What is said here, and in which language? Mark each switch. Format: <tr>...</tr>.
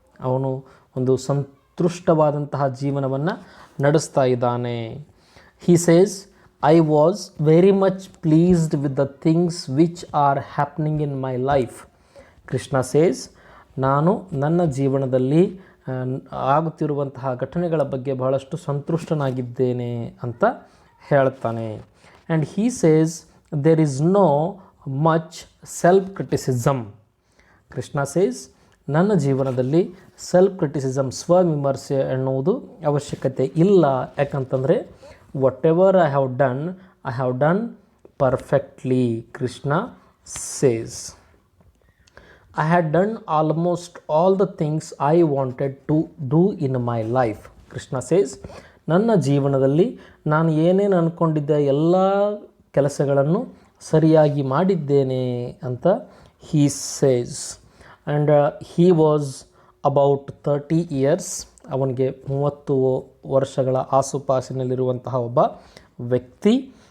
<kn>ಅವನು ಒಂದು ಸಂತುಷ್ಟವಾದಂತಹ ಜೀವನವನ್ನು ನಡೆಸ್ತಾ ಇದ್ದಾನೆ.</kn> <en>He says, I was very much pleased with the things which are happening in my life. Krishna says,</en> <kn>ನಾನು ನನ್ನ ಜೀವನದಲ್ಲಿ ಆಗುತ್ತಿರುವಂತಹ ಘಟನೆಗಳ ಬಗ್ಗೆ ಬಹಳಷ್ಟು ಸಂತುಷ್ಟನಾಗಿದ್ದೇನೆ ಅಂತ ಹೇಳ್ತಾನೆ.</kn> <en>And he says, there is no much self-criticism. Krishna says,</en> <kn>ನನ್ನ ಜೀವನದಲ್ಲಿ ಸೆಲ್ಫ್ ಕ್ರಿಟಿಸಿಸಮ್, ಸ್ವವಿಮರ್ಶೆ ಎನ್ನುವುದು ಅವಶ್ಯಕತೆ ಇಲ್ಲ. ಯಾಕಂತಂದರೆ</kn> <en>whatever I have done perfectly, Krishna says. I had done almost all the things I wanted to do in my life. Krishna says,</en> <kn>ನನ್ನ ಜೀವನದಲ್ಲಿ ನಾನು ಏನೇನು ಅಂದ್ಕೊಂಡಿದ್ದೆ ಎಲ್ಲ ಕೆಲಸಗಳನ್ನು ಸರಿಯಾಗಿ ಮಾಡಿದ್ದೇನೆ ಅಂತ</kn> <en>he says. And he was about 30 years.</en> <kn>ಅವನಿಗೆ 30 ವರ್ಷಗಳ ಆಸುಪಾಸಿನಲ್ಲಿರುವಂತಹ ಒಬ್ಬ ವ್ಯಕ್ತಿ.</kn>